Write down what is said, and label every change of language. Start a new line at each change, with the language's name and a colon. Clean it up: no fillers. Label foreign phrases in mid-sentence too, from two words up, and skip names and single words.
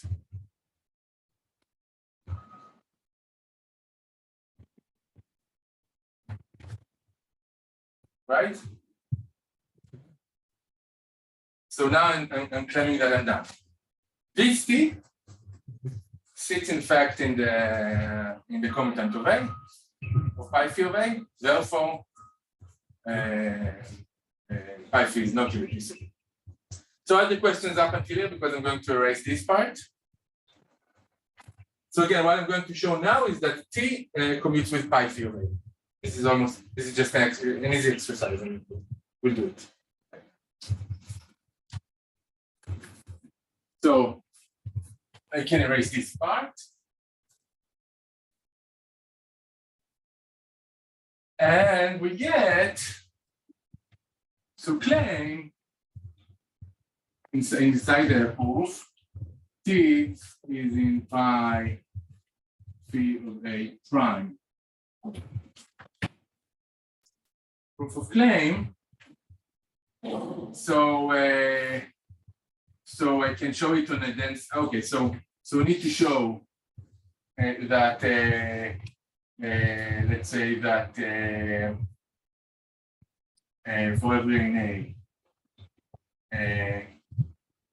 English: Right? So now I'm claiming that I'm done. This T sits in fact in the commutant of A, of pi phi of A, therefore pi phi is not irreducible. So all the questions up until here because I'm going to erase this part. So again, what I'm going to show now is that T commutes with pi phi of A. This is just an easy exercise, and we'll do it. So I can erase this part. And we get to claim inside the proof, T is in pi phi of A prime. Proof of claim. So I can show it on a dense. Okay, so we need to show that let's say that for every in A,